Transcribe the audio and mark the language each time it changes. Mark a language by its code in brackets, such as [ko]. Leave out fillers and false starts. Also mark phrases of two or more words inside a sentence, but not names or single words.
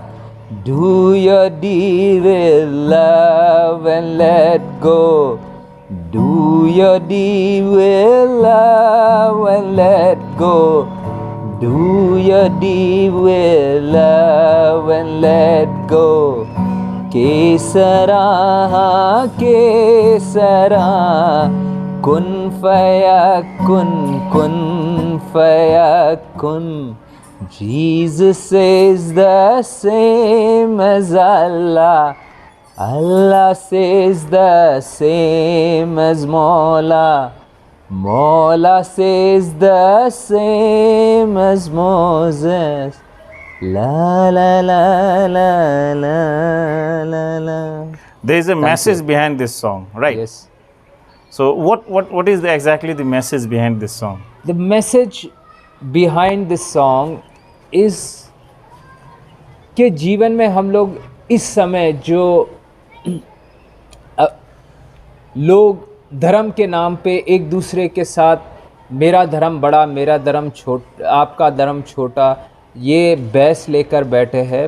[en] Do your deed with love and let go. Do your deed with love and let go. Do your deed with love and let go. [ar] Kesara, kesara, كن فيكون، كن فيكون. [en] Jesus is the same as Allah. Allah says the same as Mawla. Mawla says the same as Moses. La la la la la la la. There is a message behind this song, right? Yes. So what is exactly the message behind this song? The message behind this song is [hi] कि जीवन में हम लोग इस समय जो लोग धर्म के नाम पे एक दूसरे के साथ मेरा धर्म बड़ा, मेरा धर्म छोटा, आपका धर्म छोटा, ये बहस लेकर बैठे हैं।